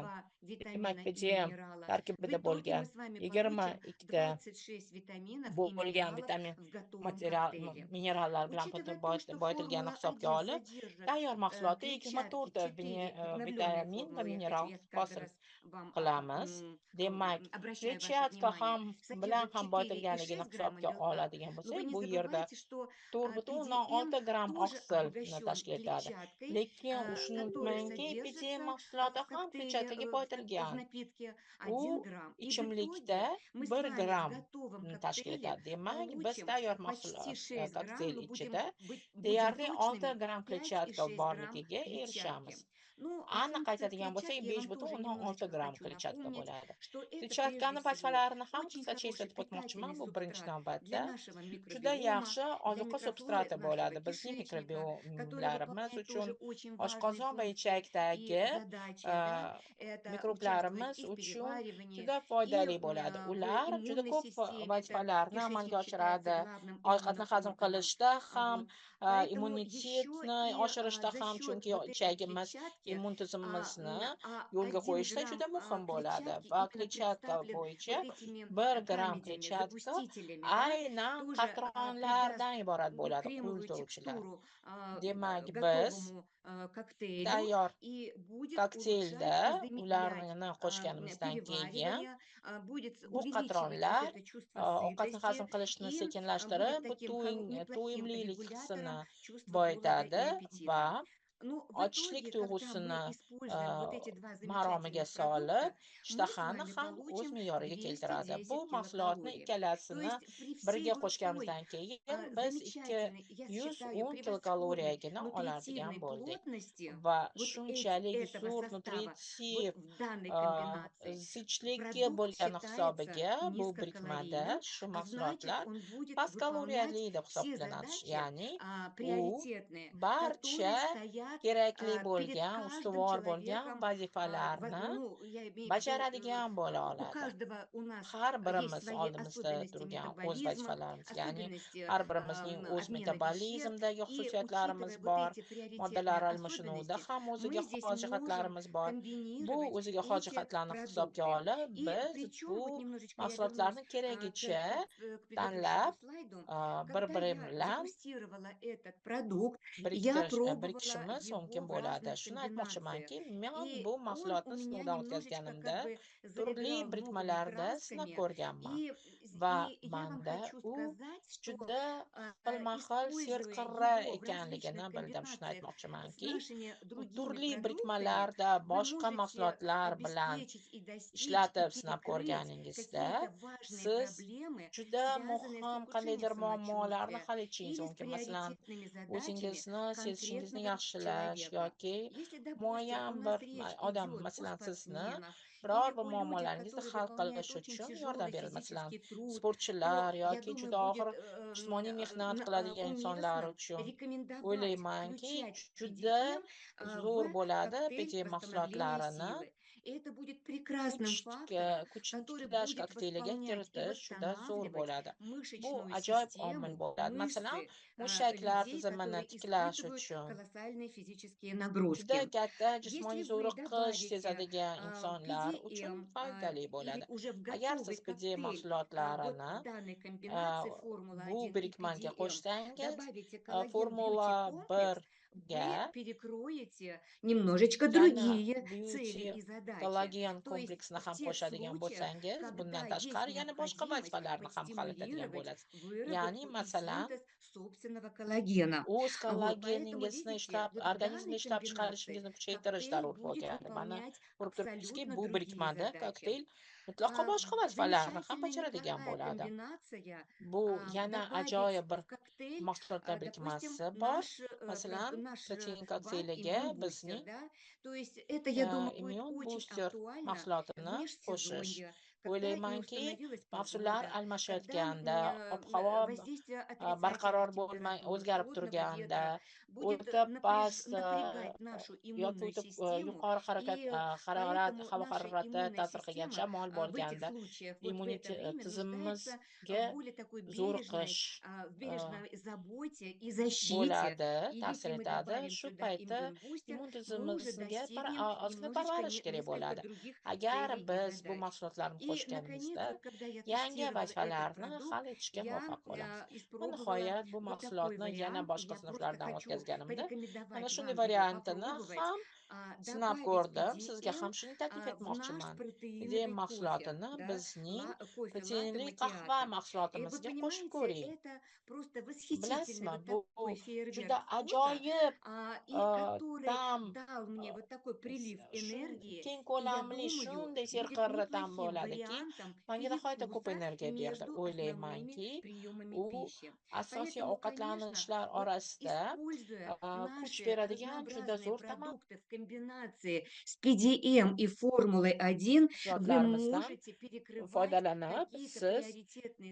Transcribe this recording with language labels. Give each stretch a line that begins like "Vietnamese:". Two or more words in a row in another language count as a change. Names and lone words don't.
Uzbek: 22 Demak,
Russian: витамина и PDM минерала. В
Uzbek: tarkibida
Russian: итоге
Uzbek: bo'lgan
Russian: мы с вами получим 22 26 витаминов и
Uzbek: bo'lgan
Russian: минералов
Uzbek: vitamin
Russian: в готовом
Uzbek: material
Russian: коктейле.
Uzbek: minerallar bilan
Russian: Учитывая то, что
Uzbek: boyitilganini hisobga
Russian: Формула-1
Uzbek: olib,
Russian: содержит
Uzbek: tayyor mahsulotda
Russian: клетчатки 24 4, обновленная
Uzbek: vitamin va
Russian: формула,
Uzbek: mineral
Russian: я каждый
Uzbek: hosil
Russian: раз вам
Uzbek: qilamiz. Demak,
Russian: обращаю ваше
Uzbek: kletchatka
Russian: внимание,
Uzbek: ham bilan
Russian: содержит
Uzbek: ham 4,6 boyitilganligini
Russian: грамма
Uzbek: hisobga
Russian: белка.
Uzbek: oladigan
Russian: Но
Uzbek: bo'lsak,
Russian: вы не
Uzbek: bu yerda
Russian: забывайте, что
Uzbek: 4,6
Russian: PDM
Uzbek: gramm
Russian: тоже
Uzbek: oqsilni
Russian: обогащен
Uzbek: tashkil etadi.
Russian: клетчаткой,
Uzbek: Lekin shuni
Russian: которая
Uzbek: unutmangki, PDM
Russian: содержится
Uzbek: mahsuloti
Russian: в
Uzbek: ham
Russian: коктейле,
Uzbek: kletchatkaga
Russian: в
Uzbek: boyitilgan.
Russian: напитке
Uzbek: U
Russian: 1 грамм. И в
Uzbek: ichimlikda
Russian: итоге мы с
Uzbek: 1
Russian: вами в
Uzbek: gramm
Russian: готовом
Uzbek: tashkil
Russian: коктейле
Uzbek: etadi. Demak, biz
Russian: получим
Uzbek: tayyor
Russian: почти
Uzbek: mahsulot
Russian: 6 грамм,
Uzbek: kokteyl
Russian: но
Uzbek: ichida
Russian: будем
Uzbek: deyarli 6
Russian: точными,
Uzbek: gramm
Russian: 5 и
Uzbek: kletchatka
Russian: 6 грамм
Uzbek: borligiga erishamiz.
Russian: клетчатки. Ну, о
Uzbek: Aniq
Russian: функциях
Uzbek: aytadigan bo'lsak,
Russian: клетчатки я вам тоже
Uzbek: 5,6
Russian: немножечко
Uzbek: gramm
Russian: хочу
Uzbek: kletchatka
Russian: напомнить,
Uzbek: bo'ladi.
Russian: что это прежде
Uzbek: Kletchatkani
Russian: всего
Uzbek: vazifalarini ham
Russian: очень
Uzbek: qisqacha
Russian: хороший
Uzbek: eslatib o'tmoqchiman.
Russian: питательный
Uzbek: Bu birinchi
Russian: субстрат
Uzbek: navbatda
Russian: для нашего
Uzbek: juda
Russian: микробиома,
Uzbek: yaxshi
Russian: для
Uzbek: ozuqa
Russian: микрофлоры
Uzbek: substrati
Russian: нашего
Uzbek: bo'ladi bizning
Russian: кишечника, который
Uzbek: mikrobiomlarimiz
Russian: выполняет
Uzbek: uchun,
Russian: тоже очень важные
Uzbek: oshqozon va
Russian: функции и
Uzbek: ichakdagi
Russian: задачи, да, это участвовать
Uzbek: mikroblarimiz
Russian: и в
Uzbek: uchun
Russian: переваривании,
Uzbek: juda
Russian: и
Uzbek: foydali bo'ladi.
Russian: в
Uzbek: Ular juda
Russian: иммунной
Uzbek: ko'p
Russian: системе, это
Uzbek: vazifalarni amalga
Russian: кишечник считается
Uzbek: oshiradi.
Russian: главным
Uzbek: Ovqatni hazm
Russian: иммуноорганом.
Uzbek: qilishda ham,
Russian: Вот. Поэтому еще
Uzbek: immunitetni
Russian: и
Uzbek: oshirishda
Russian: за
Uzbek: ham,
Russian: счет
Uzbek: chunki
Russian: вот этой
Uzbek: ichagimiz,
Russian: клетчатки
Uzbek: immun tizimimizni yo'lga
Russian: 1
Uzbek: qo'yishda
Russian: грамм
Uzbek: juda muhim bo'ladi.
Russian: клетчатки
Uzbek: Va
Russian: именно
Uzbek: kletchatka
Russian: представлен
Uzbek: bo'yicha
Russian: вот этими
Uzbek: 1 gramm
Russian: камедями,
Uzbek: kletchatka
Russian: загустителями, да,
Uzbek: aynan
Russian: тоже придаст
Uzbek: qatronlardan iborat bo'ladi,
Russian: кремовую
Uzbek: quyultiruvchilar.
Russian: текстуру
Uzbek: Demak, biz
Russian: готовому коктейлю
Uzbek: tayyor
Russian: и будет
Uzbek: kokteylda
Russian: улучшать и замедлять
Uzbek: ularni qo'shganimizdan keyin
Russian: переваривание, будет
Uzbek: bu
Russian: увеличивать вот
Uzbek: qatronlar
Russian: это чувство
Uzbek: ovqatni hazm
Russian: сытости
Uzbek: qilishni
Russian: и будет
Uzbek: sekinlashtirib, bu
Russian: таким неплохим
Uzbek: to'yimlilik hissini
Russian: регулятором чувства голода и
Uzbek: boyitadi va
Russian: аппетита. Ну, в
Uzbek: ochlik
Russian: итоге, когда мы
Uzbek: tuyg'usini
Russian: используем вот эти два
Uzbek: maromiga
Russian: замечательных
Uzbek: solib,
Russian: продукта, мы с
Uzbek: ishtahani
Russian: вами
Uzbek: ham o'z
Russian: получим
Uzbek: me'yoriga keltiradi. Bu
Russian: 210
Uzbek: mahsulotni
Russian: килокалорий. То
Uzbek: ikkalasini
Russian: есть при всей
Uzbek: birga
Russian: вот той
Uzbek: qo'shganimizdan keyin biz
Russian: замечательной, я считаю,
Uzbek: 210
Russian: превосходной
Uzbek: kilokaloriyagina oladigan
Russian: нутритивной
Uzbek: bo'ldik.
Russian: плотности
Uzbek: Va
Russian: вот
Uzbek: shunchalik
Russian: этого
Uzbek: zo'r
Russian: состава,
Uzbek: nutritiv
Russian: вот в данной комбинации,
Uzbek: zichligi
Russian: продукт
Uzbek: bo'lgani
Russian: считается
Uzbek: hisobiga bu birikmada
Russian: низкокалорийным,
Uzbek: shu
Russian: а значит,
Uzbek: mahsulotlar
Russian: он будет
Uzbek: past kaloriyali
Russian: выполнять
Uzbek: deb
Russian: все
Uzbek: hisoblanadi.
Russian: задачи
Uzbek: Ya'ni u
Russian: приоритетные,
Uzbek: barcha
Russian: которые стоят
Uzbek: kerakli
Russian: перед
Uzbek: bo'lgan,
Russian: каждым
Uzbek: ustuvor bo'lgan
Russian: человеком.
Uzbek: vazifalarni
Russian: Ну, я имею в виду,
Uzbek: bajaradigan bo'la
Russian: у
Uzbek: oladi.
Russian: каждого у нас
Uzbek: Har
Russian: есть
Uzbek: birimiz
Russian: свои
Uzbek: oldimizda
Russian: особенности
Uzbek: turgan o'z
Russian: метаболизма,
Uzbek: vazifalarimiz, ya'ni
Russian: особенности
Uzbek: har birimizning o'z
Russian: обмена веществ.
Uzbek: metabolizmdagi
Russian: И
Uzbek: xususiyatlarimiz
Russian: учитывая вот
Uzbek: bor,
Russian: эти приоритетные
Uzbek: moddalar almashinuvida
Russian: особенности,
Uzbek: ham o'ziga
Russian: мы здесь
Uzbek: xos
Russian: можем
Uzbek: jihatlarimiz bor. Bu
Russian: комбинировать
Uzbek: o'ziga xos
Russian: эти
Uzbek: jihatlarni hisobga
Russian: продукты.
Uzbek: olib,
Russian: И
Uzbek: biz
Russian: причем,
Uzbek: bu
Russian: вот немножечко я вернусь
Uzbek: mahsulotlarni keragicha
Russian: к предыдущему
Uzbek: tanlab,
Russian: слайду,
Uzbek: bir
Russian: когда
Uzbek: biri
Russian: я
Uzbek: bilan
Russian: дегустировала этот продукт, я пробовала
Uzbek: qilishimiz
Russian: его
Uzbek: mumkin
Russian: в
Uzbek: bo'ladi.
Russian: разных
Uzbek: Shuni
Russian: komбинациях.
Uzbek: aytmoqchimanki, men
Russian: И
Uzbek: bu
Russian: он у
Uzbek: mahsulotni
Russian: меня
Uzbek: sinovdan
Russian: немножечко
Uzbek: o'tkazganimda
Russian: как бы
Uzbek: turli
Russian: заиграл новыми
Uzbek: birikmalarda sinab
Russian: красками.
Uzbek: ko'rganman
Russian: И,
Uzbek: va
Russian: и я вам
Uzbek: manda
Russian: хочу
Uzbek: u
Russian: сказать, что
Uzbek: juda xilma-xil
Russian: используя
Uzbek: serqirra
Russian: его в различных
Uzbek: ekanligini bildim. Shuni
Russian: комбинациях с
Uzbek: aytmoqchimanki,
Russian: нашими
Uzbek: u
Russian: другими
Uzbek: turli
Russian: продуктами,
Uzbek: birikmalarda
Russian: вы
Uzbek: boshqa
Russian: можете
Uzbek: mahsulotlar bilan
Russian: обеспечить и достичь и
Uzbek: ishlatib sinab
Russian: перекрыть
Uzbek: ko'rganingizda,
Russian: какие-то важные
Uzbek: siz
Russian: проблемы,
Uzbek: juda
Russian: связанные с
Uzbek: muhim
Russian: ухудшением
Uzbek: qandaydir muammolarni
Russian: самочувствия
Uzbek: hal etishingiz
Russian: или с
Uzbek: mumkin. Masalan,
Russian: приоритетными задачами
Uzbek: o'zingizni sezishingizni
Russian: конкретного
Uzbek: yaxshilash
Russian: человека.
Uzbek: yoki
Russian: Если, допустим, у
Uzbek: muayyan
Russian: нас
Uzbek: bir
Russian: речь
Uzbek: odam,
Russian: идет о
Uzbek: masalan, sizni
Russian: спортсменах
Uzbek: biror
Russian: или
Uzbek: bir
Russian: о людях,
Uzbek: muammolaringizni
Russian: которые
Uzbek: hal
Russian: выполняют
Uzbek: qilish
Russian: очень
Uzbek: uchun
Russian: тяжелый
Uzbek: yordam beradi. Masalan,
Russian: физический труд,
Uzbek: sportchilar
Russian: то, я
Uzbek: yoki
Russian: думаю,
Uzbek: juda og'ir
Russian: будет
Uzbek: jismoniy mehnat qiladigan insonlar
Russian: уместно
Uzbek: uchun
Russian: рекомендовать
Uzbek: o'ylaymanki,
Russian: включать
Uzbek: juda
Russian: PDM
Uzbek: zo'r
Russian: в
Uzbek: bo'ladi
Russian: коктейль
Uzbek: BT
Russian: восстановления
Uzbek: mahsulotlarini
Russian: силы. И это будет прекрасным фактором,
Uzbek: kuchni
Russian: который
Uzbek: tiklash
Russian: будет
Uzbek: kokteyliga
Russian: восполнять и
Uzbek: kiritish juda zo'r
Russian: восстанавливать
Uzbek: bo'ladi. Bu
Russian: мышечную
Uzbek: ajoyib omil
Russian: систему,
Uzbek: bo'ladi. Masalan,
Russian: мышцы
Uzbek: mushaklar
Russian: людей,
Uzbek: tizimini
Russian: которые
Uzbek: tiklash
Russian: испытывают
Uzbek: uchun
Russian: колоссальные физические
Uzbek: juda
Russian: нагрузки.
Uzbek: katta
Russian: Если
Uzbek: jismoniy
Russian: вы
Uzbek: zo'riqish
Russian: добавите
Uzbek: sezadigan insonlar uchun
Russian: PDM
Uzbek: foydali
Russian: или
Uzbek: bo'ladi.
Russian: уже в
Uzbek: Agar
Russian: готовый
Uzbek: siz PD
Russian: коктейль вот
Uzbek: mahsulotlarini
Russian: данной
Uzbek: a,
Russian: комбинации
Uzbek: bu
Russian: Формула-1 и
Uzbek: birikmaga
Russian: PDM
Uzbek: qo'shsangiz,
Russian: добавите коллаген
Uzbek: Formula
Russian: бьюти комплекс,
Uzbek: 1ga
Russian: вы перекроете немножечко
Uzbek: yana
Russian: другие цели
Uzbek: Beauty
Russian: и задачи.
Uzbek: kollagen
Russian: То есть
Uzbek: kompleksini
Russian: в
Uzbek: ham
Russian: тех
Uzbek: qo'shadigan
Russian: случаях,
Uzbek: bo'lsangiz, bundan
Russian: когда есть
Uzbek: tashqari yana boshqa
Russian: необходимость
Uzbek: vazifalarni ham hal etadigan
Russian: подстимулировать
Uzbek: bo'lasiz. Ya'ni,
Russian: выработку и
Uzbek: masalan,
Russian: синтез собственного коллагена.
Uzbek: o'z
Russian: Вот, поэтому,
Uzbek: kollageningizni
Russian: видите,
Uzbek: ishlab,
Russian: вот в
Uzbek: organizmda
Russian: данной
Uzbek: ishlab
Russian: комбинации
Uzbek: chiqarishingizni kuchaytirish
Russian: коктейль
Uzbek: zarur
Russian: будет
Uzbek: bo'lgani. Mana
Russian: выполнять
Uzbek: ko'rib turibsizki,
Russian: абсолютно
Uzbek: bu
Russian: другие
Uzbek: birikmada
Russian: задачи.
Uzbek: kokteyl mutlaqo boshqa vazifalarni ham
Russian: Замечательная
Uzbek: bajaradigan
Russian: неплохая
Uzbek: bo'ladi.
Russian: комбинация
Uzbek: Bu yana
Russian: добавить
Uzbek: ajoyib bir
Russian: в коктейль,
Uzbek: mahsulotlar
Russian: допустим,
Uzbek: birikmasi bor. Masalan,
Russian: наш
Uzbek: protein
Russian: БАД
Uzbek: kokteyliga
Russian: иммун-бустер,
Uzbek: bizning
Russian: да, то есть это, я думаю, будет
Uzbek: Immune
Russian: очень
Uzbek: Booster
Russian: актуально в
Uzbek: mahsulotini qo'shish.
Russian: межсезонье, когда и не
Uzbek: O'ylaymanki,
Russian: установилась
Uzbek: mavsumlar
Russian: погода, когда
Uzbek: almashayotganda, ob-havo
Russian: воздействие отрицательных
Uzbek: barqaror bo'lmay
Russian: температур,
Uzbek: o'zgarib
Russian: холодного
Uzbek: turganda,
Russian: ветра будет
Uzbek: o'ta past
Russian: напрягать нашу
Uzbek: yoki
Russian: иммунную
Uzbek: o'ta
Russian: систему,
Uzbek: yuqori harakat
Russian: и
Uzbek: harorat,
Russian: поэтому
Uzbek: havo
Russian: наша
Uzbek: harorati
Russian: иммунная
Uzbek: ta'sir qilgan
Russian: система
Uzbek: shamol
Russian: в этих
Uzbek: bo'lganda,
Russian: случаях, вот в это время нуждается
Uzbek: tizimimizga
Russian: в более такой бережной,
Uzbek: zo'riqish
Russian: в бережной заботе и защите.
Uzbek: bo'ladi,
Russian: И
Uzbek: ta'sir
Russian: если мы
Uzbek: etadi.
Russian: добавим
Uzbek: Shu
Russian: сюда
Uzbek: paytda
Russian: иммун-бустер,
Uzbek: immun
Russian: мы уже
Uzbek: tizimimizga
Russian: достигнем
Uzbek: ozgina
Russian: немножечко
Uzbek: parvarish kerak
Russian: несколько
Uzbek: bo'ladi.
Russian: других
Uzbek: Agar
Russian: целей и
Uzbek: biz bu
Russian: задач.
Uzbek: mahsulotlarni
Russian: И, наконец,
Uzbek: qo'shganimizda
Russian: когда я
Uzbek: yangi
Russian: тестировала этот
Uzbek: vazifalarni
Russian: продукт,
Uzbek: hal etishga
Russian: я
Uzbek: muvaffaq bo'lamiz. Va
Russian: испробовала
Uzbek: nihoyat bu
Russian: вот такой
Uzbek: mahsulotni yana
Russian: вариант. И
Uzbek: boshqa
Russian: я просто
Uzbek: sinflardan
Russian: хочу
Uzbek: o'tkazganimda mana
Russian: порекомендовать
Uzbek: shunday
Russian: вам его
Uzbek: variantini
Russian: попробовать.
Uzbek: ham sinab
Russian: Добавить
Uzbek: ko'rdim. Sizga ham
Russian: PDM
Uzbek: shuni taklif
Russian: в наш
Uzbek: etmoqchiman. Ideal
Russian: протеиновый кофе,
Uzbek: mahsulotini
Russian: да,
Uzbek: bizning
Russian: кофе латте
Uzbek: proteinli qahva
Russian: макиато. И вы
Uzbek: mahsulotimizga qo'shib
Russian: понимаете,
Uzbek: ko'ring.
Russian: это просто восхитительный
Uzbek: Bilasizmi,
Russian: вот
Uzbek: bu
Russian: такой
Uzbek: juda
Russian: фейерверк вкуса,
Uzbek: ajoyib
Russian: и который
Uzbek: ta'm,
Russian: дал мне вот такой прилив энергии,
Uzbek: keng
Russian: и я
Uzbek: ko'lamli,
Russian: думаю,
Uzbek: shunday
Russian: будет
Uzbek: serqirra ta'm
Russian: неплохим
Uzbek: bo'ladiki,
Russian: вариантом
Uzbek: menga nihoyatda ko'p
Russian: перекуса
Uzbek: energiya berdi.
Russian: между основными
Uzbek: O'ylaymanki,
Russian: приемами
Uzbek: u
Russian: пищи.
Uzbek: asosiy
Russian: Поэтому, конечно,
Uzbek: ovqatlanishlar
Russian: вот
Uzbek: orasida
Russian: используя
Uzbek: kuch
Russian: наши
Uzbek: beradigan juda
Russian: разнообразные
Uzbek: zo'r tamal
Russian: продукты в комбинации с PDM и Формулой-1, вы
Uzbek: mahsulotlarimizdan
Russian: можете перекрывать
Uzbek: foydalanib,
Russian: какие-то
Uzbek: siz
Russian: приоритетные